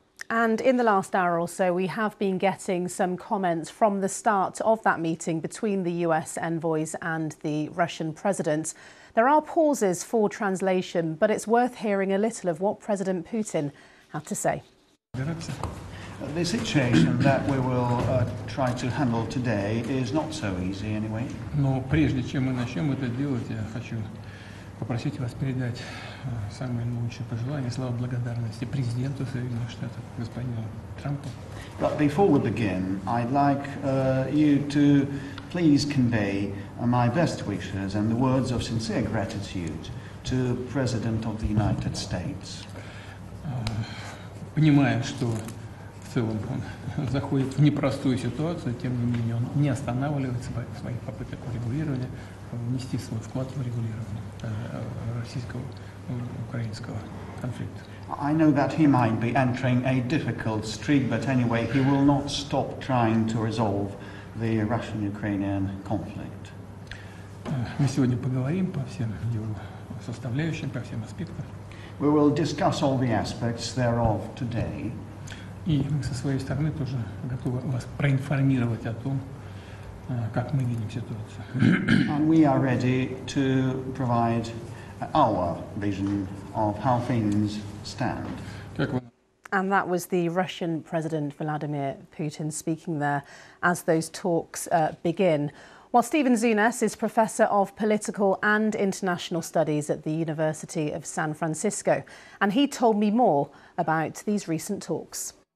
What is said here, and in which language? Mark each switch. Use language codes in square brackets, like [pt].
[en] And in the last hour or so, we have been getting some comments from the start of that meeting between the US envoys and the Russian president. There are pauses for translation, but it's worth hearing a little of what President Putin had to say. The situation that we will try to handle today is not so easy, anyway. [ru] Но прежде чем мы начнем это делать, я хочу попросить вас передать самые лучшие пожелания, слова благодарности президенту Соединенных Штатов господину Трампу. [en] But before we begin, I'd like you to please convey my best wishes and the words of sincere gratitude to President of the United States. [ru] Понимаю, что в целом он заходит в непростую ситуацию, тем не менее он не останавливается в своих попытках урегулирования, внести свой вклад в урегулирование российского-украинского конфликта. [en] I know that he might be entering a difficult streak, but anyway, he will not stop trying to resolve the Russian-Ukrainian conflict. [ru] Мы сегодня поговорим по всем его составляющим, по всем аспектам. [en] We will discuss all the aspects thereof today. [ru] И мы со своей стороны тоже готовы вас проинформировать о том, как мы видим ситуацию. [en] And we are ready to provide our vision of how things stand. And that was the Russian President Vladimir Putin speaking there as those talks begin. Well, Stephen Zunes is Professor of Political and International Studies at the University of San Francisco, and he told me more about these recent talks.